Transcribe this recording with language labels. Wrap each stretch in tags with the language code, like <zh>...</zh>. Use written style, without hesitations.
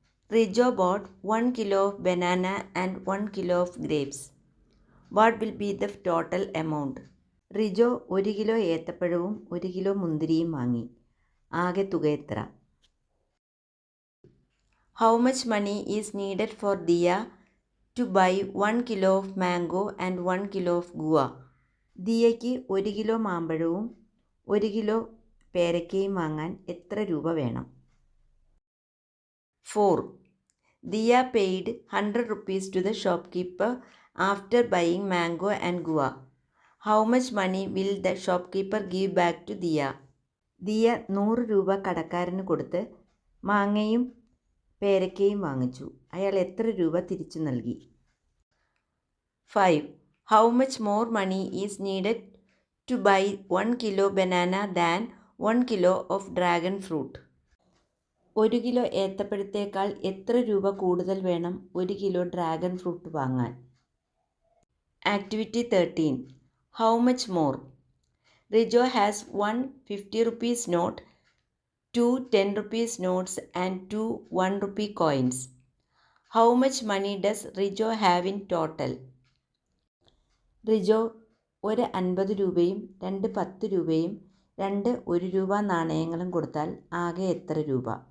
<en>Rijo bought 1 kilo of banana and 1 kilo of grapes. What will be the total amount?</en> <ml>Rijo 1 kilo ഏത്തപ്പഴവും 1 kilo മുന്തിരിയും വാങ്ങി. ആകെ തുക എത്ര?</ml> <en>How much money is needed for Diya to buy 1 kilo of mango and 1 kilo of guava?</en> <ml>ദിയയ്ക്ക് 1 kilo മാമ്പഴവും 1 kilo പേരയ്ക്കയും വാങ്ങാൻ എത്ര രൂപ വേണം? 4.</ml> <en>Diya paid 100 rupees to the shopkeeper after buying mango and guava. How much money will the shopkeeper give back to Diya?</en> <ml>Diya 100 രൂപ കടക്കാരന് കൊടുത്ത് മാങ്ങയും പേരയ്ക്കയും വാങ്ങിച്ചു. അയാൾ എത്ര രൂപ തിരിച്ചു നൽകി? 5.</ml> <en>How much more money is needed to buy 1 kilo banana than 1 kilo of dragon fruit?</en> <ml>1 kilo ഏത്തപ്പഴത്തേക്കാൾ എത്ര രൂപ കൂടുതൽ വേണം 1 കിലോ ഡ്രാഗൺ ഫ്രൂട്ട് വാങ്ങാൻ?</ml> <en>Activity 13. How much more? Rijo has 1 50 rupees note, 2 10 rupees notes and 2 1 rupee coins. How much money does Rijo have in total?</en> <ml>Rijo 1 50 രൂപയും 2 10 രൂപയും 2 1 രൂപ നാണയങ്ങളും കൊടുത്താൽ ആകെ എത്ര രൂപ?</ml>